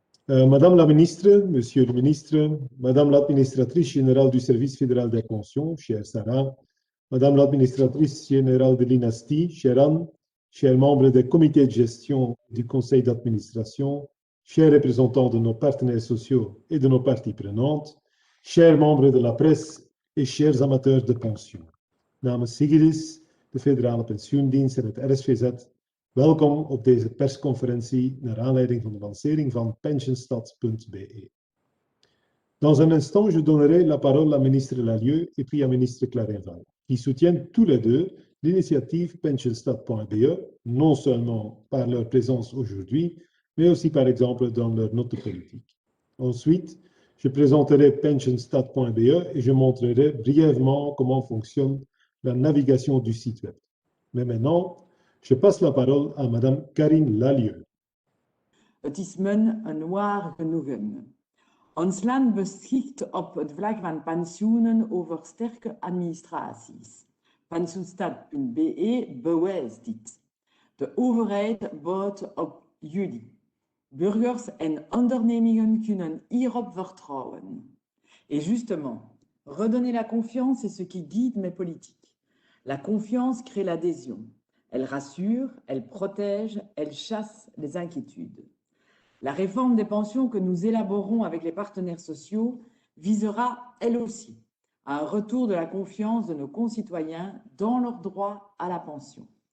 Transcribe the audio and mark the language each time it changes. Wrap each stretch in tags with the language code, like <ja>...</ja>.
<fr>Madame la ministre, Monsieur le ministre, Madame l'administratrice générale du Service fédéral des pensions, chère Sarah, Madame l'administratrice générale de l'INASTI, chère Anne, chers membres des comités de gestion du conseil d'administration, chers représentants de nos partenaires sociaux et de nos parties prenantes, chers membres de la presse et chers amateurs de pension.</fr> <nl>Namens Sigidis, de Federale Pensioendienst en het RSVZ, welkom op deze persconferentie naar aanleiding van de lancering van pensionstad.be.</nl> <fr>Dans un instant, je donnerai la parole à ministre Lallieu et puis à ministre Clarenval, qui soutiennent tous les deux l'initiative pensionstad.be, non seulement par leur présence aujourd'hui, mais aussi par exemple dans leur note politique. Ensuite, je présenterai pensionstad.be et je montrerai brièvement comment fonctionne la navigation du site web. Mais maintenant, je passe la parole à Madame Karine Lallieu.</fr> <nl>Het is men een waar genoegen. Ons land beschikt op het vlak van pensioenen over sterke administraties. Pensioenstad.be bewijst dit. De overheid bouwt op jullie. Burgers en ondernemingen kunnen hierop vertrouwen.</nl> <fr>Et justement, redonner la confiance est ce qui guide mes politiques. La confiance crée l'adhésion. Elle rassure, elle protège, elle chasse les inquiétudes. La réforme des pensions que nous élaborons avec les partenaires sociaux visera, elle aussi, à un retour de la confiance de nos concitoyens dans leur droit à la pension.</fr>